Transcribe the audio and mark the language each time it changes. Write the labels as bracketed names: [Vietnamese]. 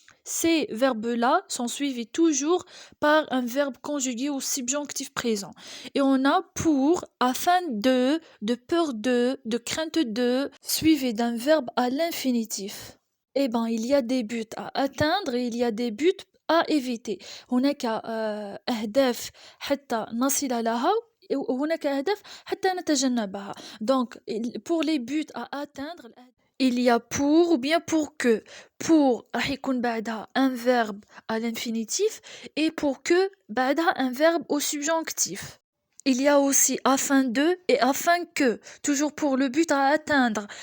[French] Ces verbes-là sont suivis toujours par un verbe conjugué au subjonctif présent. Et on a pour, afin de peur de crainte de, suivi d'un verbe à l'infinitif. Eh ben, il y a des buts à atteindre et il y a des buts à éviter. [Arabic] هناك أهداف حتى نصل لها وهناك أهداف حتى نتجنبها. [French] Donc, pour les buts à atteindre, il y a pour ou bien pour que. Pour [Arabic] راح يكون بعدها [French] un verbe à l'infinitif et pour que [Arabic] بعدها [French] un verbe au subjonctif. Il y a aussi afin de et afin que, toujours pour le but à atteindre.